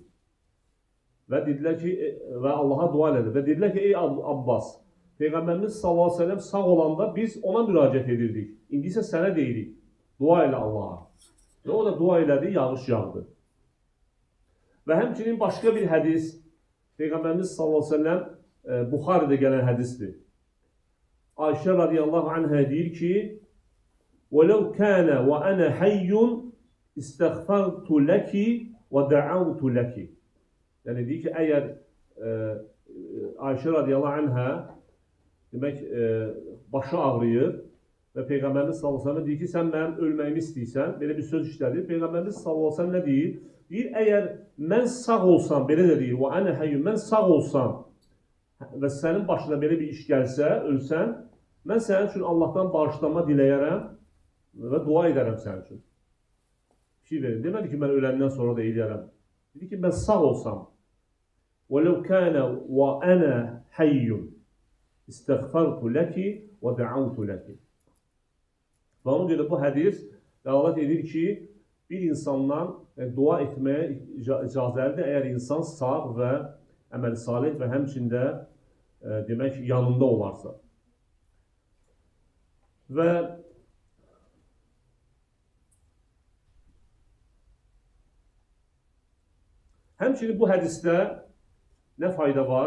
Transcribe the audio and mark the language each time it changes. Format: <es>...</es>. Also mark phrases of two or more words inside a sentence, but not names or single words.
<az>Və dedilər ki, və Allaha dua elədi və dedilər ki, ey Abbas, Peyğəmbərimiz s.ə.v sağ olanda biz ona müraciət edirdik. İndi isə sənə deyirik, dua elə Allaha. Və o da dua elədi, yağış yağdı. Və həmçinin başqa bir hədis, Peyğəmbərimiz s.ə.v Buxaridə gələn hədisdir. Ayşə</az> <ar>رضي الله عنها</ar> <az>deyir ki,</az> <ar>وَلَوْ كَانَ وَأَنَا حَيٌّ اِسْتَغْفَرْتُ لَكِ وَدَعَوْتُ لَكِ.</ar> <az>Yəni deyir ki, əgər Ayşə</az> <ar>رضي الله عنها</ar> <az>demək, başı ağrıyır və Peyğəmbərimiz s.ə.v deyir ki, sən mənim ölməyimi istəyirsən, belə bir söz işlədir. Peyğəmbərimiz s.ə.v nə deyir? Deyir, əgər mən sağ olsam, belə də deyir,</az> <ar>وَأَنَا حَيٌّ,</ar> <az>mən sağ olsam və sənin başına belə bir iş gəlsə, ölsən, mən sənin üçün Allahdan bağışlanma diləyərəm və dua edərəm sənin üçün. Bir şey verin. Demədi ki, mən öləndən sonra da eləyərəm. Dedi ki, mən sağ olsam,</az> <ar>وَلَوْ كَانَ وَأَنَا حَيٌّ اِسْتَغْفَرْتُ لَكِ وَدَعَوْتُ لَكِ.</ar> <az>Və ona görə bu hədis dəlalət edir ki, bir insandan dua etməyə icazəlidir, əgər insan sağ və əməl salih və həmçində demək, yanında olarsa. Və həmçinin bu hədisdə nə fayda var?</az>